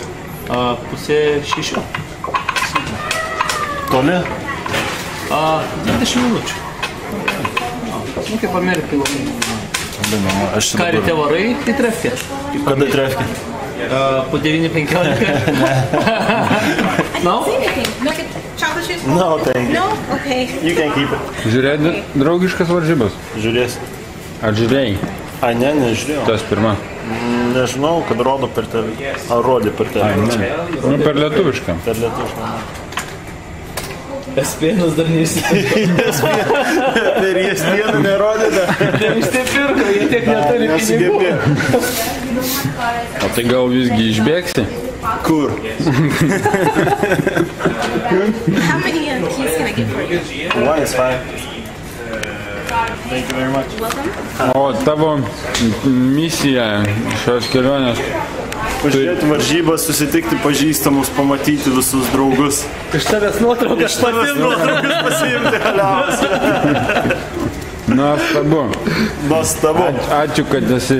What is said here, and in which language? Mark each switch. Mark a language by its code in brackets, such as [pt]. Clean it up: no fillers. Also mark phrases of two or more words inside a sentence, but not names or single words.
[lt] 5:30. Toli? 20 minučių. Nu, kaip Amerikai labai. Ką ryte varai į trefkę? Kada trefkė? Po 9:15. [en] No? Chocolate chips? No, thank you. No? Okay. You can keep it. [lt] Žiūrėjai draugiškas varžybas? Žiūrės. Ar žiūrėjai? Ai, ne, nežiūrėjau. Tas pirma. Nežinau, kad rodo per televiziją. Ar rodė per televiziją? Nu, per lietuvišką. Per lietuvišką. Espėnas dar neįsipirko. Per Espėną nerodė dar. Neišsipirko, jie tiek neturi pinigų. O tai gal visgi išbėgsi? Kur? [en] How many keys can I get for you? One is fine. Thank you very much. Welcome. [lt] O tavo misija šios kelionės? Pažiūrėti varžybas, susitikti pažįstamus, pamatyti visus draugus. Iš tavęs nuotraukas pasiimti. Nuotraukas pasiimti haliausiai. Nuostabu. Nuostabu. Ačiū, kad esi.